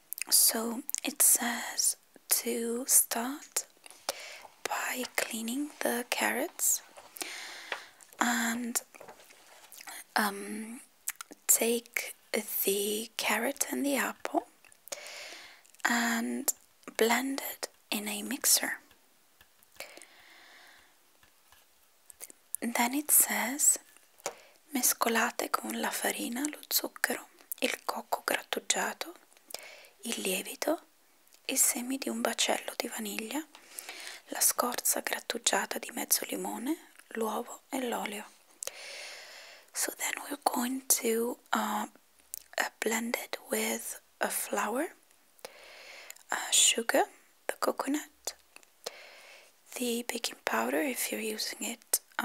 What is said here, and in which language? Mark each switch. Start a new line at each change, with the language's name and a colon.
English: So it says to start by cleaning the carrots and take the carrot and the apple and blend it in a mixer. Then it says,
Italian: mescolate con la farina, lo zucchero, il cocco grattugiato, il lievito, i semi di un bacello di vaniglia, la scorza grattugiata di mezzo limone, l'uovo e l'olio.
English: So then we're going to blend it with a flour, sugar, the coconut, the baking powder if you're using it.